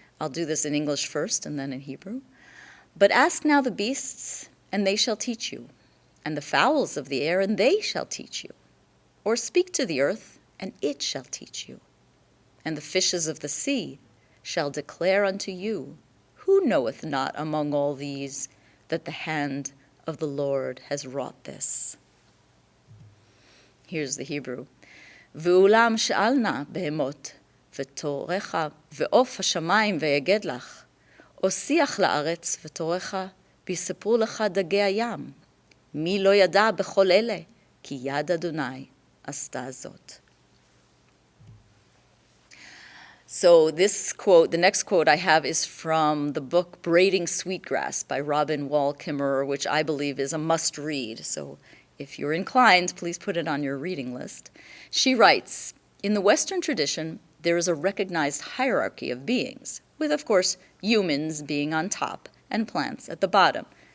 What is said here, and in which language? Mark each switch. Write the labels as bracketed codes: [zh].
[en] I'll do this in English first and then in Hebrew. But ask now the beasts, and they shall teach you, and the fowls of the air, and they shall teach you. Or speak to the earth, and it shall teach you. And the fishes of the sea shall declare unto you, who knoweth not among all these that the hand of the Lord has wrought this? Here's the Hebrew. [he] ואולם שאלנה בהמות, ותורך, ועוף השמיים ויגד לך, או שיח לארץ ותורך, ויספרו לך דגי הים. מי לא ידע בכל אלה, כי יד אדוני עשתה זאת. [en] So this quote, the next quote I have is from the book Braiding Sweetgrass by Robin Wall Kimmerer, which I believe is a must-read. So if you're inclined, please put it on your reading list. She writes, in the Western tradition, there is a recognized hierarchy of beings, with, of course, humans being on top and plants at the bottom.